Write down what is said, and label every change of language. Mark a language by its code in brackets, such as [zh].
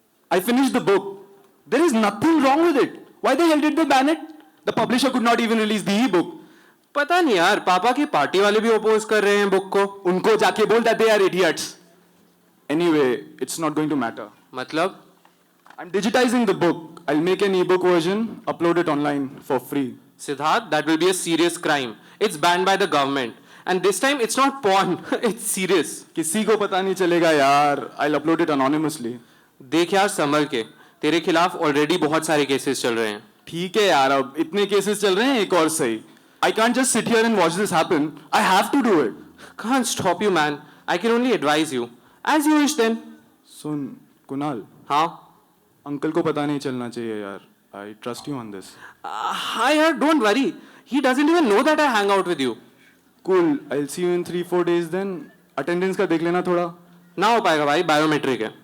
[en] I finished the book. There is nothing wrong with it. Why the hell did they ban it? The publisher could not even release the e-book. [hi] पता नहीं यार, पापा की party वाले भी oppose कर रहे हैं बुक को। उनको जाके बोल [en] that they are idiots. Anyway, it's not going to matter. [hi] मतलब? [en] I'm digitizing the book. I'll make an e-book version, upload it online for free. Siddharth, that will be a serious crime. It's banned by the government. And this time it's not porn, it's serious. [hi] किसी को पता नहीं चलेगा यार. [en] I'll upload it anonymously. [hi] देख यार संभल के, तेरे खिलाफ ऑलरेडी बहुत सारे केसेस चल रहे हैं। ठीक है यार, अब इतने केसेस चल रहे हैं, एक और सही। [en] I can't just sit here and watch this happen. I have to do it. Can't stop you, man. I can only advise you. As you wish then. [hi] सुन, कुणाल। हाँ? अंकल को पता नहीं चलना चाहिए यार. [en] I trust you on this. [hi] हाँ यार, [en] don't worry. He doesn't even know that I hang out with you. Cool. I'll see you in 3-4 days then. [hi] Attendance का देख लेना थोड़ा. ना हो पाएगा भाई, बायोमेट्रिक है।